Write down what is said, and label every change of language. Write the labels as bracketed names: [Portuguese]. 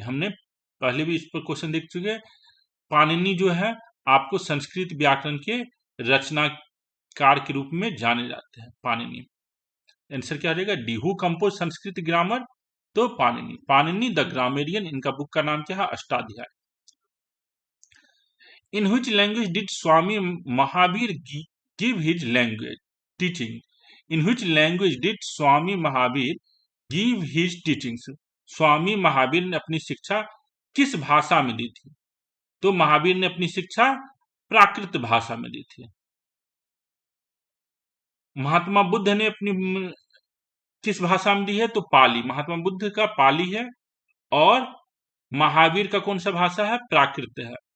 [Hindi] हमने पहले भी इस पर क्वेश्चन देख चुके हैं। पाणिनि जो है आपको संस्कृत व्याकरण के रचनाकार के रूप में जाने जाते हैं, पाणिनि। आंसर क्या रहेगा? D. [English] Who compose Sanskrit grammar? [Hindi] तो पाणिनि। पाणिनि द ग्रामेरियन, इनका बुक का नाम क्या है? अष्टाध्याय। [English] In which language did Swami Mahavir give his language teaching? In which language did Swami Mahavir give his teachings? [Hindi] स्वामी महावीर ने अपनी शिक्षा किस भाषा में दी थी? तो महावीर ने अपनी शिक्षा प्राकृत भाषा में दी थी। महात्मा बुद्ध ने अपनी किस भाषा में दी है? तो पाली। महात्मा बुद्ध का पाली है। और महावीर का कौन सा भाषा है? प्राकृत है।